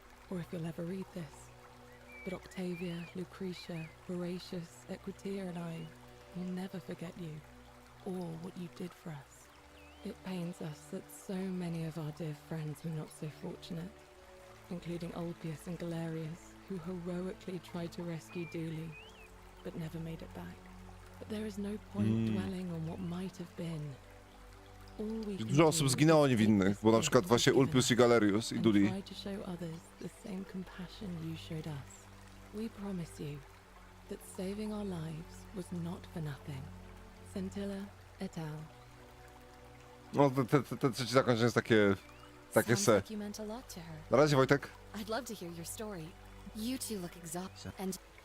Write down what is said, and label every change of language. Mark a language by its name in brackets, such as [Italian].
[English] or if you'll ever read this, but Octavia, Lucretia, Horatius, Equitia and I will never forget you, or what you did for us. It pains us that so many of our dear friends were not so fortunate, including Ulpius and Galerius, who heroically tried to rescue Dooley, but never made it back. But there is no point dwelling on what might have been. [Polish] Dużo osób zginęło niewinnych, bo na przykład właśnie Ulpius i Galerius i Dooley. [English] Try to show others the same compassion you showed us. We promise you that saving our lives was not for nothing. Scintilla et al. [Polish] No, te trzecie zakończenie jest takie se. [English] like you meant a lot to her. [Polish] Na razie, Wojtek. [English] I'd love to hear your story. You two look exhausted and...